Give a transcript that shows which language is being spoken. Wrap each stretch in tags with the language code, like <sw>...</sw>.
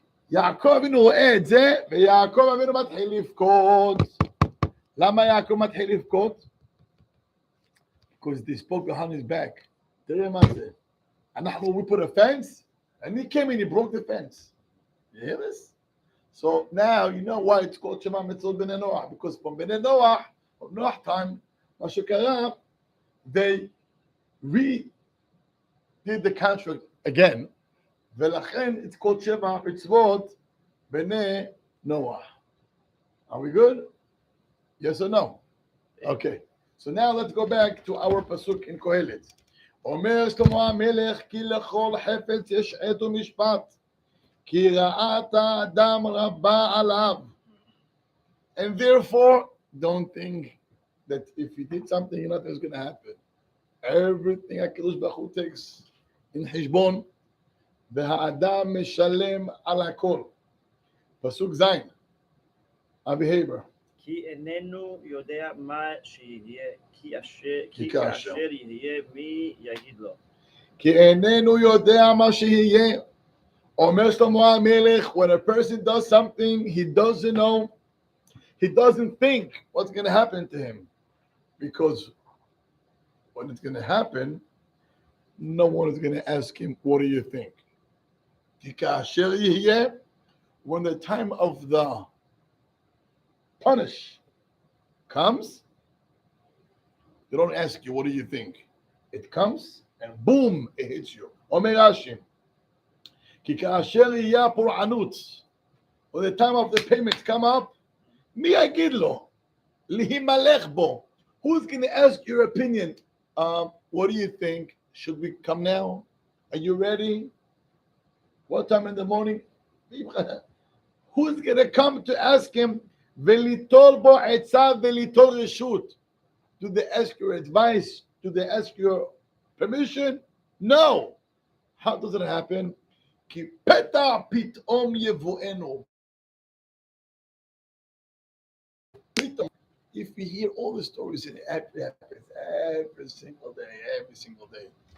<he>יעקב אבינו רואה את זה, ויעקב אבינו מתחיל לבכות. למה יעקב מתחיל לבכות?</he> <en>Because they spoke behind his back.</en> <he>תראה מה זה.</he> <en>we put a fence, and he came and he broke the fence. You hear this? So now you know why it's called Shema Mitzvot Bnei Noach, because from Bnei Noach, from Noach time,</en> <he>מה שקרה,</he> <en>they redid the contract again, ולכן it's called Shema Mitzvot Bnei Noach. Are we good? Yes or no? Okay. So now let's go back to our pasuk in Kohelet.</en> <he>אומר שלמה המלך כי לכל חפץ יש עת ומשפט כי רעת האדם רבה עליו.</he> <en>And therefore, don't think that if you did something, nothing's going to happen. Everything HaKadosh Baruch Hu takes in</en> <he>חשבון, והאדם משלם על הכל. פסוק ז',</he> <en>our behavior.</en> <he>כי איננו יודע מה שיהיה, כי כאשר. כאשר יהיה מי יגיד לו. כי איננו יודע מה שיהיה. אומר שלמה המלך,</he> <en>when a person does something, he doesn't know, he doesn't think what's going to happen to him. Because when it's going to happen, no one is going to ask him, what do you think?</en> <he>כי כאשר יהיה,</he> <en>when the time of the punish comes, they don't ask you, what do you think? It comes, and boom, it hits you.</en> <he>אומר רש"י, כי כאשר יהיה הפורענות,</he> <en>or the time of the payments come up,</en> <he>מי יגיד לו? להימלך בו.</he> <en>Who's going to ask your opinion? What do you think? Should we come now? Are you ready? What time in the morning? Who's going to come to ask him?</en> <he>וליטול בו עצה וליטול רשות.</he> <en>Do they ask your advice? Do they ask your permission? No. How does it happen?</en> <he>כי פתע פתאום יבואנו. פתאום.</he> <en>If we hear all the stories, it happens every single day.</en>